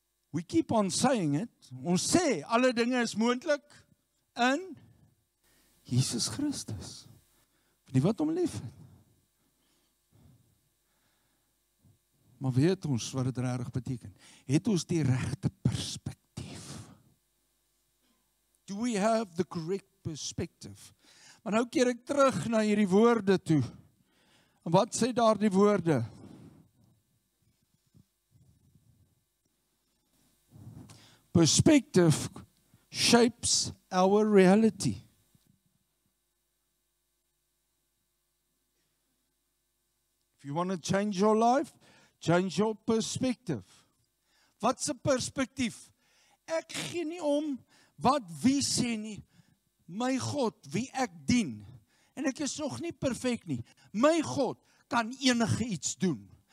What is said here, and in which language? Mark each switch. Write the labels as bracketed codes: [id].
[en] We keep on saying it. [af] Ons sê, alle dinge is moontlik in Jesus Christus. Die wat hom lief het. Maar weet ons wat dit regtig beteken? Het ons die regte perspektief? [en] Do we have the correct perspective? [af] Maar nou keer ek terug na hierdie woorde toe. En wat sê daar die woorde? [en] Perspective shapes our reality. If you want to change your life, change your perspective. [af] Wat 'n perspektief? Ek gee nie om wat wie sê nie. My God, wie ek dien. En ek is nog nie perfek nie. My God kan enige iets doen.